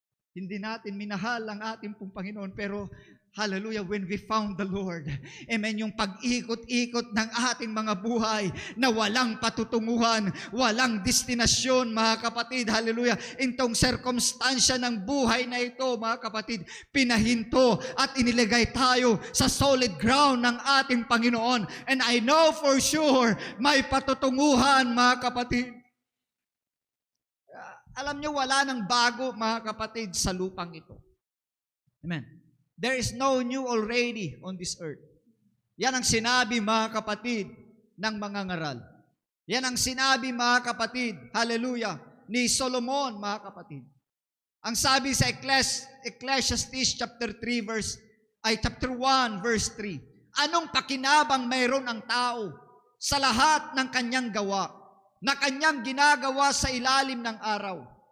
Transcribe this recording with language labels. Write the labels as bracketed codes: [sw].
[tl] Hindi natin minahal ang ating pong Panginoon, pero hallelujah, [en] when we found the Lord, [tl] amen, yung pag-ikot-ikot ng ating mga buhay na walang patutunguhan, walang destinasyon, mga kapatid, hallelujah, itong sirkumstansya ng buhay na ito, mga kapatid, pinahinto at inilagay tayo sa [en] solid ground [tl] ng ating Panginoon. [en] And I know for sure, [tl] may patutunguhan, mga kapatid. Alam nyo, wala nang bago, mga kapatid, sa lupang ito. Amen. [en] There is no new already on this earth. [tl] Yan ang sinabi, mga kapatid, ng mga ngaral. Yan ang sinabi, mga kapatid, hallelujah, ni Solomon, mga kapatid. Ang sabi sa Ecclesiastes chapter 1, verse 3, anong pakinabang mayroon ang tao sa lahat ng kanyang gawa na kanyang ginagawa sa ilalim ng araw?